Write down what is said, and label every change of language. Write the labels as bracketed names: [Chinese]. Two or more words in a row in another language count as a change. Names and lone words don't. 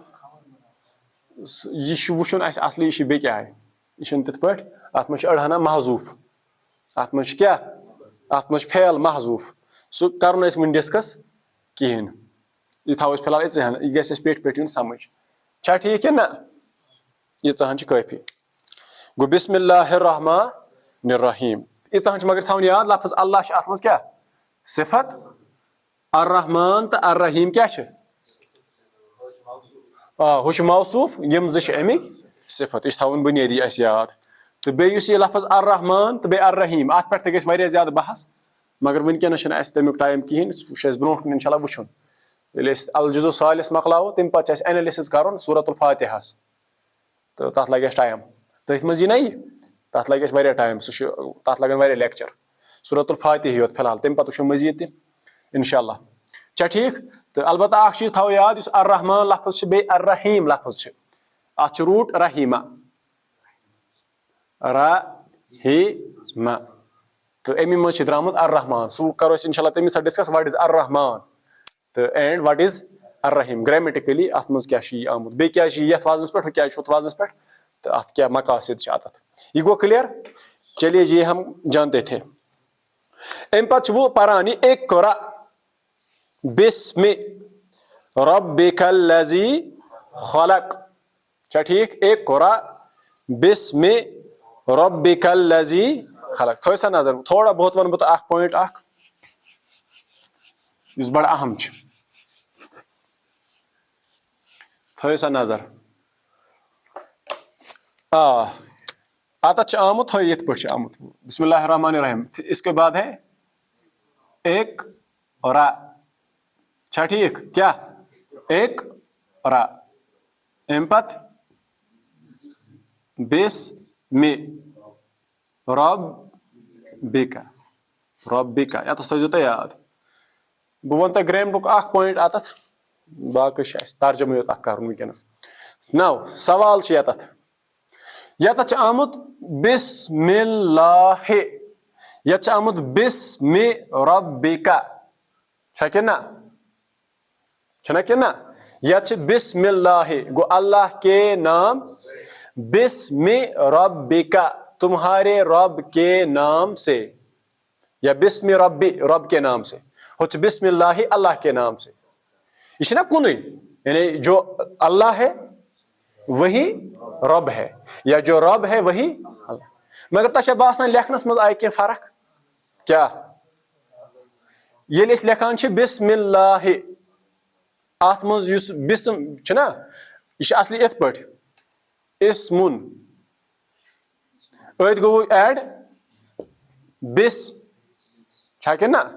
[Kashmiri] یہِ چھُ وٕچھُن اَسہِ اصلی یہِ چھُ بیٚکہِ آیہِ یہِ چھُنہٕ تِتھ پٲٹھۍ اتھ منٛز چھُ أڑہنا محضوٗف اتھ منٛز چھُ کیاہ اتھ منٛز چھُ فعل محضوٗف سُہ کرو نہٕ أسۍ وُنہِ ڈسکس کہیٖنۍ نہٕ یہِ تھاوو أسۍ فِلحال یِژٕے ہن یہِ گژھِ اَسہِ پیٚٹھۍ پیٚٹھۍ یُن سمجھ چھا ٹھیٖک کِنہٕ نہ ییٖژاہ ہن چھِ کٲفی گوٚو [Arabic] بسم اللہ الرحمن الرحیم [Kashmiri] ییٖژاہ ہن چھِ مگر تھاوُن یاد لفظ اللہ چھُ اتھ منٛز کیاہ صفت الرحمن تہٕ الرحیم کیاہ چھِ ہُہ چھُ موصوٗف یِم زٕ چھِ امیِکۍ صفت یہِ چھُ تھاوُن بُنیٲدی اَسہِ یاد تہٕ بیٚیہِ یُس یہِ لفظ الرحمن تہٕ بیٚیہِ الرحیم اتھ پٮ۪ٹھ تہِ گژھِ واریاہ زیادٕ بحث مگر وُنکیٚنس چھُنہٕ اَسہِ تمیُک ٹایم کِہینۍ سُہ چھُ اَسہِ برونٛٹھ کُن [Arabic] انشاء اللہ [Kashmiri] وٕچھُن ییٚلہِ أسۍ [Arabic] الجزء الثالث [Kashmiri] مۄکلاوو تمہِ پتہٕ چھُ اَسہِ اینلسِز کرُن سورۃ الفاتحس تہٕ تتھ لگہِ اَسہِ ٹایم تٔتھۍ منٛز یی نہ یہِ تتھ لگہِ اَسہِ واریاہ ٹایم سُہ چھُ تتھ لگن واریاہ لیکچر سورۃ الفاتحی یوت فِلحال تمہِ پتہٕ وٕچھو مٔزیٖد تہِ [Arabic] انشاء اللہ [Kashmiri] چھا ٹھیٖک تہٕ البتہ اکھ چیٖز تھاوو یاد یُس الرحمان لفظ چھُ بیٚیہِ الرحیم لفظ چھُ اتھ چھُ روٗٹ رحیٖمہ رحیٖمہ تہٕ امی منٛز چھُ درٛامُت الرحمان سُہ کرو أسۍ [Arabic] انشاء اللہ [Kashmiri] تمہِ ساتہٕ ڈسکس [English] what is [Kashmiri] الرحمان تہٕ [English] and what [Kashmiri] از الرحیم گریمٹِکلی اتھ منٛز کیاہ چھُ یہِ آمُت بیٚیہِ کیازِ چھُ یتھ وزنس پٮ۪ٹھ ہُہ کیازِ چھُ ہُتھ وزنس پٮ۪ٹھ تہٕ اتھ کیاہ مقاصد چھِ اتتھ یہِ گوٚو کلیر [Urdu] چلیے جی ہم جانتے تھے [Kashmiri] امہِ پتہٕ چھُ وہ پران یہِ [Arabic] اقرا بسم ربک الذی خلق [Kashmiri] چھا ٹھیٖک [Arabic] اقرا بسم ربک الذی خلق [Kashmiri] تھٲیو سا نظر تھوڑا بہت ونہٕ بہٕ تۄہہِ اکھ پویِنٹ اکھ یُس بڑٕ اہم چھُ تھٲیو سا نظر اتتھ چھُ آمُت تھٲیو یِتھ پٲٹھۍ چھُ آمُت [Arabic] بسم اللہ الرحمن الرحیم [Urdu] اس کے بعد ہے [Kashmiri] اقرا چھا ٹھیٖک کیاہ اقرا امہِ پتہٕ [Arabic] بسم ربک [Kashmiri] ربک یتس تھٲیزیو تُہۍ یاد. بہٕ وَنہٕ تۄہہِ گرٛیمرُک اکھ پویِنٹ اَتَتھ باقٕے چھِ اَسہِ ترجمہٕ یوت اکھ کَرُن وٕنکیٚنَس. نو سوال چھُ یتَتھ چھُ آمُت [Arabic] بسم اللہ, [Kashmiri] یتھ چھُ آمُت [Arabic] بسم ربکا [Kashmiri] چھا کِنہٕ نہ, چھُنہ کِنہٕ نہ, یتھ چھِ [Arabic] بسم اللہ [Kashmiri] گوٚو [Urdu] اللہ کے نام, [Arabic] بسم ربکا [Urdu] تمہارے رب کے نام سے, [Kashmiri] یا [Arabic] بسم ربی [Urdu] رب کے نام سے, [Kashmiri] ہو چھُ [Arabic] بسم اللہ [Urdu] اللہ کے نام سے. [Kashmiri] یہ چھُنہ کُنُے, [Urdu] یعنی جو اللہ ہے وہی رب ہے, یا جو رب ہے وہی اللہ. [Kashmiri] مگر تۄہہِ چھا باسان لیکھنس منٛز آیہِ کینٛہہ فرق کیٛاہ؟ ییٚلہِ أسۍ لیکھان چھِ [Arabic] بسم اللہ [Kashmiri] اتھ منٛز یُس بسم چھُنہ یہِ چھُ اصلی یِتھ پٲٹھۍ اسمُن, أتھۍ گوٚو ایڈ بس چھا کِنہٕ نہ.